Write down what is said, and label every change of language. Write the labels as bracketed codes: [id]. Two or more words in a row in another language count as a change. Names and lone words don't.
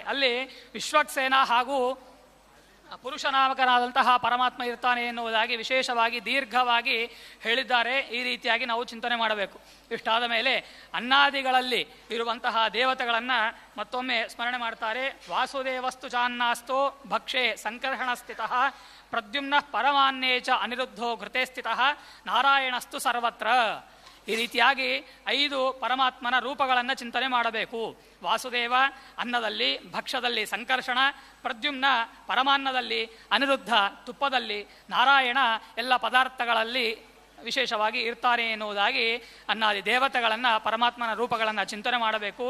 [kn] ಅಲ್ಲಿ ವಿಶ್ವಕ್ಸೇನ ಹಾಗೂ ಪುರುಷನಾಮಕನಾದಂತಹ ಪರಮಾತ್ಮ ಇರ್ತಾನೆ ಎನ್ನುವುದಾಗಿ ವಿಶೇಷವಾಗಿ ದೀರ್ಘವಾಗಿ ಹೇಳಿದ್ದಾರೆ. ಈ ರೀತಿಯಾಗಿ ನಾವು ಚಿಂತನೆ ಮಾಡಬೇಕು. ಇಷ್ಟಾದ ಮೇಲೆ ಅನ್ನಾದಿಗಳಲ್ಲಿ ಇರುವಂತಹ ದೇವತೆಗಳನ್ನು ಮತ್ತೊಮ್ಮೆ ಸ್ಮರಣೆ ಮಾಡ್ತಾರೆ. [sa] ವಾಸುದೇವಸ್ತು ಚಾನ್ನಾಸ್ತೋ ಭಕ್ಷೆ ಸಂಕರ್ಷಣ ಸ್ಥಿತಃ ಪ್ರದ್ಯುಮ್ನ ಪರಮಾನ್ಯೇ ಚ ಅನಿರುದ್ಧೋ ಘೃತೆ ಸ್ಥಿತಃ ನಾರಾಯಣಸ್ತು ಸರ್ವತ್ರ. [kn] ಈ ರೀತಿಯಾಗಿ 5 ಪರಮಾತ್ಮನ ರೂಪಗಳನ್ನು ಚಿಂತನೆ ಮಾಡಬೇಕು. ವಾಸುದೇವ ಅನ್ನದಲ್ಲಿ, ಭಕ್ಷದಲ್ಲಿ ಸಂಕರ್ಷಣ, ಪ್ರದ್ಯುಮ್ನ ಪರಮಾನ್ನದಲ್ಲಿ, ಅನಿರುದ್ಧ ತುಪ್ಪದಲ್ಲಿ, ನಾರಾಯಣ ಎಲ್ಲ ಪದಾರ್ಥಗಳಲ್ಲಿ ವಿಶೇಷವಾಗಿ ಇರ್ತಾರೆ ಎನ್ನುವುದಾಗಿ ಅನ್ನಾದಿ ದೇವತೆಗಳನ್ನು ಪರಮಾತ್ಮನ ರೂಪಗಳನ್ನು ಚಿಂತನೆ ಮಾಡಬೇಕು.